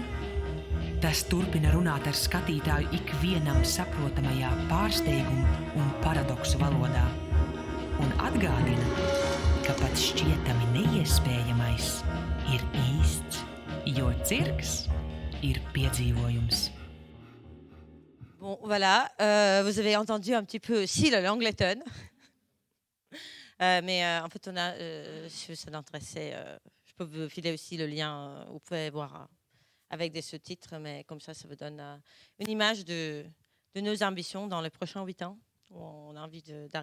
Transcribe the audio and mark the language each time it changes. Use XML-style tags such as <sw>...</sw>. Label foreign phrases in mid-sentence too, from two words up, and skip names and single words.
<lv>Tas turpina runāt ar skatītāju ikvienam saprotamajā pārsteigumu un paradoksu valodā. Un atgādina, ka pat šķietami neiespējamais ir īsts, jo cirks ir piedzīvojums.</lv> <fr>Bon, voilà, vous avez entendu un petit peu aussi le Langleton. Mais en fait, si ça l'intéressait, je peux vous filer aussi le lien, vous pouvez voir avec des sous-titres, mais comme ça vous donne une image de nos ambitions dans les prochains 8 ans, où on a envie d'arriver.</fr>